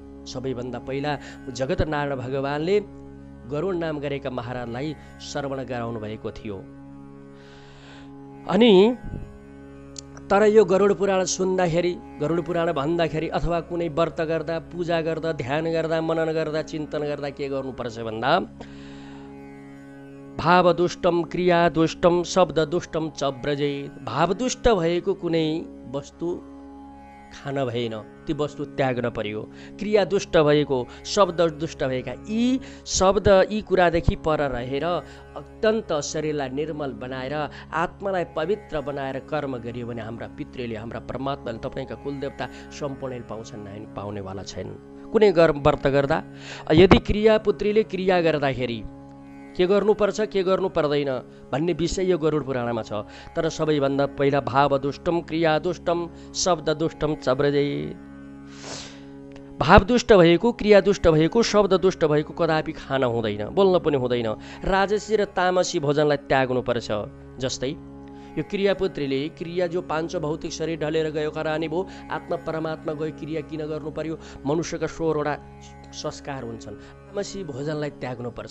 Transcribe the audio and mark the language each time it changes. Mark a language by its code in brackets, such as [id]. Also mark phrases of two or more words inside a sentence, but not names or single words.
[ne] सबैभन्दा पहिला जगत नारायण भगवानले गरुड नाम गरेका महाराजलाई श्रवण गराउनु भएको थियो। अनि तर यो गरुड पुराण सुन्दाखेरि, गरुड पुराण भन्दाखेरि अथवा कुनै व्रत गर्दा, पूजा गर्दा, ध्यान गर्दा, मनन गर्दा, चिन्तन गर्दा के गर्नुपर्छ भन्दा [sa] भावदुष्टम क्रियादुष्टम शब्ददुष्टम च व्रजेत। [ne] भावदुष्ट भएको कुनै वस्तु खान भएन, ती वस्तु त्याग्न पर्यो। क्रिया दुष्ट भएको, शब्द दुष्ट भएका, यी शब्द यी कुरादेखि पर रहेर अत्यन्त शरीरलाई निर्मल बनाएर आत्मालाई पवित्र बनाएर कर्म गरियो भने हाम्रा पितृले, हाम्रा परमात्माले, तपाईँका कुलदेवता सम्पूर्ण पाउँछन्, पाउनेवाला छैन। कुनै व्रत गर्दा यदि क्रियापुत्रीले क्रिया गर्दाखेरि के गर्नुपर्छ के गर्नु पर्दैन भन्ने विषय यो गरुड पुराणमा छ। तर सबैभन्दा पहिला [sa] भावदुष्टम क्रियादुष्टम शब्ददुष्टम च व्रजेत। [ne] भावदुष्ट भएको, क्रियादुष्ट भएको, शब्ददुष्ट भएको कदापि खान हुँदैन, बोल्न पनि हुँदैन। राजसी र तामसी भोजनलाई त्याग्नुपर्छ। जस्तै यो क्रियापुत्रीले क्रिया जो पाँच भौतिक शरीर ढलेर गयो, खरानी भयो, आत्मा परमात्मा गयो, क्रिया किन गर्नु पर्यो? मनुष्यका 16वटा संस्कार हुन्छन्, तामसी भोजनलाई त्याग्नुपर्छ।